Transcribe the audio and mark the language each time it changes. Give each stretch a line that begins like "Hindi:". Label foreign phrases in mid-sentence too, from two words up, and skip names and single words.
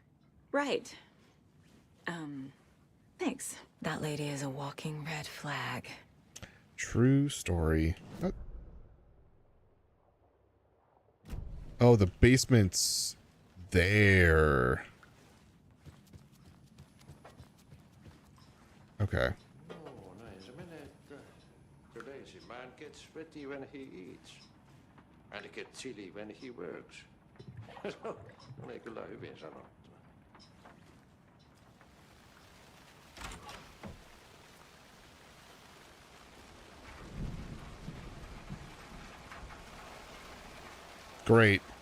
English: Right. Thanks. That lady is a walking red flag. True story. Oh, the basement's there. Okay. Oh,
Finnish: näin se menee, että
English: the lazy man gets sweaty when he eats. And gets chilly when he works.
Finnish: Oli kyllä hyvin sanottu.
English: Great.